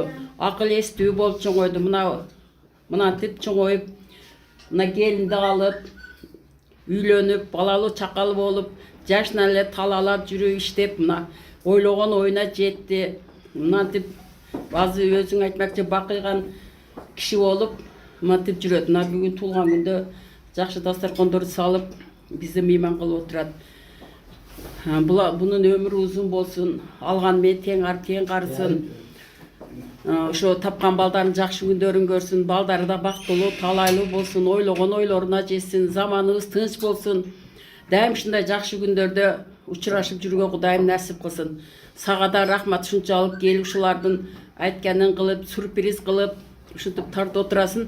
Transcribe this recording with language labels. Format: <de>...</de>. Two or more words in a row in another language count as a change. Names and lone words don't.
<ky>Акыл эстүү болуп чоңойду. Мынантип чоңоюп, мына келинди алып, үйлөнүп, балалуу чакалы болуп, жашынан эле талаалап жүрүп иштеп, мына ойлогон оюна жетти. Мынантип азыр өзүң айтмакчы бакыйган киши болуп, мынантип жүрөт. Мына бүгүн туулган күндө жакшы дастаркондорду салып, бизди мейман кылып отурат. Бунун өмүрү узун болсун, алган менен тең карысын. Ошо тапкан балдарын жакшы күндөрүн көрсүн, балдары да бактылуу, талайлуу болсун, ойлогон ойлоруна жетсин, заманыбыз тынч болсун. Дайым ушундай жакшы күндөрдө учурашып жүрүүгө Кудайым насип кылсын. Сага да рахмат, ушунчалык келип ушулардын айтканын кылып, сюрприз кылып, ушинтип тартып отурасың.</ky>